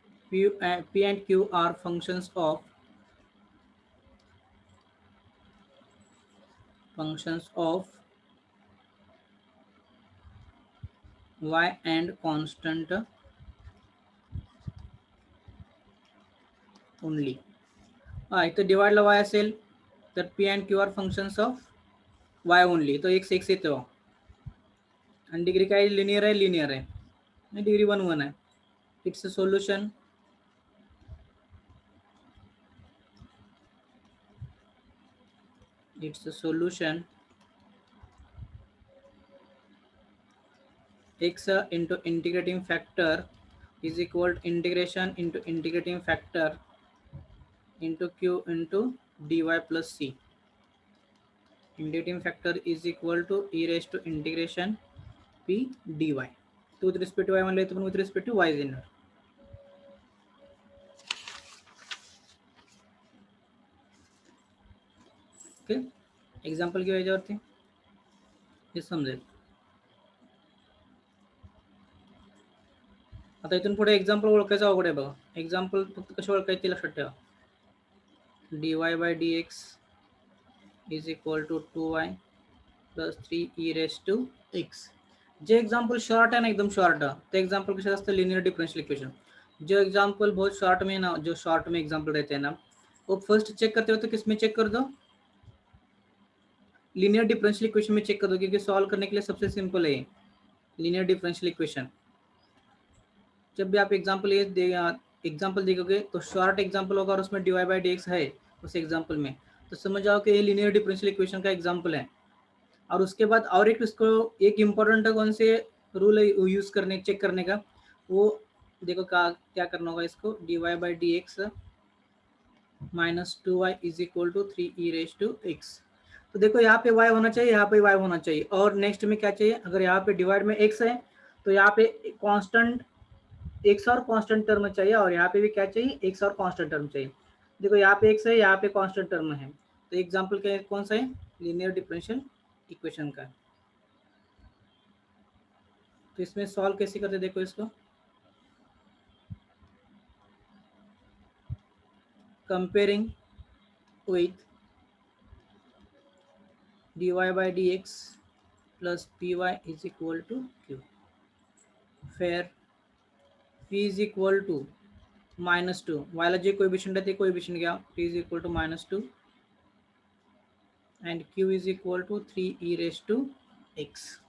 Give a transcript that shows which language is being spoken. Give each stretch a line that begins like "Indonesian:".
English: p and q are functions of y and constant only.
Marathi: इथं डिवाइडला y असेल तर
English: p and q are functions of y only,
Marathi: तो x x येतो आणि degree काय linear आहे डिग्री 1 1 आहे.
English: It's a solution x into integrating factor is equal to integration into integrating factor into q into dy plus c. Integrating factor is equal to e raised to integration p dy.
Marathi: तो
English: with respect to y
Marathi: म्हणलं तर with respect to y येणार. Okay, example घेऊ याच्यावरती, हे समजेल. आता इथून पुढे एक्झाम्पल ओळखायचं अवघड आहे बघा. एक्झाम्पल फक्त कसे ओळखायचे ते लक्षात ठेवा.
English: dy by dx is equal to 2y plus 3 e raised to x.
Hindi: J example short है ना, एकदम शॉर्ट है, तो एग्जाम्पल के साथ लीनियर डिफरेंशियल इक्वेशन. जो एग्जाम्पल बहुत शॉर्ट में ना, जो शॉर्ट में एग्जाम्पल रहते हैं ना, वो फर्स्ट चेक करते हो तो किस में चेक कर दो, लीनियर डिफरेंशियल इक्वेशन में चेक कर दो, क्योंकि सॉल्व करने के लिए सबसे सिंपल है लीनियर डिफरेंशियल इक्वेशन. जब भी आप एग्जाम्पल देखोगे तो शॉर्ट एग्जाम्पल होगा और उसमें dy बाई डी है उस एग्जाम्पल में, तो समझ जाओ कि ये लीनियर डिफरेंशियल इक्वेशन का एग्जाम्पल है. और उसके बाद और एक इसको एक इम्पोर्टेंट कौन से रूल यूज करने चेक करने का, वो देखो क्या करना होगा इसको,
English: dy by d x minus 2y is equal to 3 e raise to x.
Hindi: तो देखो यहाँ पे y होना चाहिए, यहाँ पे y होना चाहिए, और नेक्स्ट में क्या चाहिए, अगर यहाँ पे डिवाइड में x है तो यहाँ पे कांस्टेंट x और कांस्टेंट टर्म चाहिए, और यहाँ पे भी क्या चाहिए, x और कांस्टेंट टर्म चाहिए. देखो यहाँ पे x है, यहाँ पे कांस्टेंट टर्म है, तो एग्जांपल क्या है, कौन सा है, लीनियर डिफरेंशियल इक्वेशन का. तो इसमें सॉल्व कैसे करते, देखो इसको
English: comparing with dy by dx plus py is equal to q, where p is equal to -2,
Hindi: वाला जे कोएफिशिएंट रहते कोएफिशिएंट गया,
English: p is equal to -2 and q is equal to 3 e raised to x.